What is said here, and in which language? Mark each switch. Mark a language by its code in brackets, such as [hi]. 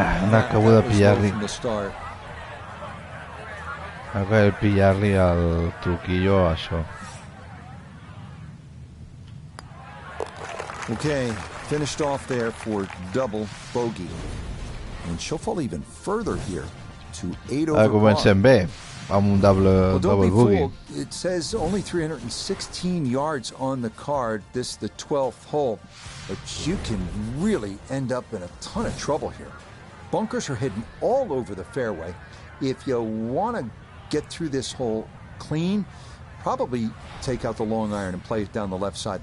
[ca] N'acabo de pillar-li. Acabo de pillar-li el truquillo a això. [en] Okay, finished off there for double bogey. And she'll fall even further here to 8 over par. [ca] Comencem bé, amb un double bogey. [en] It says only 316 yards on the card. This is the 12th hole. But you can really end up in a ton of trouble here. Bunkers are hidden all over the fairway. If you want to get through this hole clean, probably take out the long iron and play it down the left side.